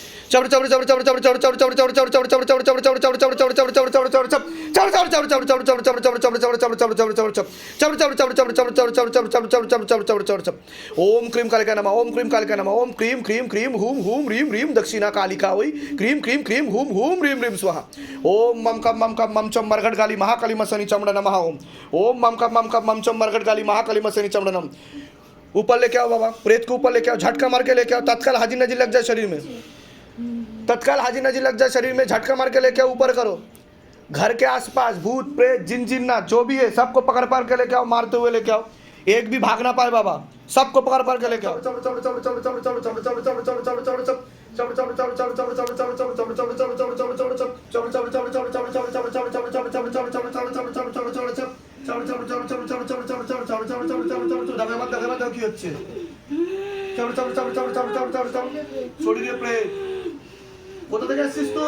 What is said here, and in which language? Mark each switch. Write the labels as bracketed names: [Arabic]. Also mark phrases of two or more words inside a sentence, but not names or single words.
[Sanskrit] ओम क्रीम कालिका नमः ओम क्रीम कालिका नमः ओम क्रीम क्रीम क्रीम हूम हूम ह्रीम ह्रीम दक्षिणा कालिका वै क्रीम क्रीम क्रीम हूम हूम ह्रीम ह्रीम स्वाहा ओम मम कम मम चम मरघट गाली महाकाली मसनी चमड़ा नमः ओम मम कम मम चम मरघट गाली महाकाली मसनी चमड़ा नम। [Hindi] ऊपर लेके आओ बाबा, प्रेत को ऊपर लेके आओ, झटका मार के लेके आओ, तत्काल हाजी नजी लग जाए शरीर में, तत्काल हाजी नजी लग जाए शरीर में, झटका मार के लेके आओ, ऊपर करो। घर के आसपास भूत प्रेत जिन जिन्नात जो भी है सबको पकड़ पकड़ के लेके आओ, मारते हुए लेके आओ, एक भी भाग ना पाए बाबा, सबको पकड़ पकड़ के लेके आओ। [Bangla] কি হচ্ছে? শরীরে প্রেত কোথা থেকে আসছিস তুই?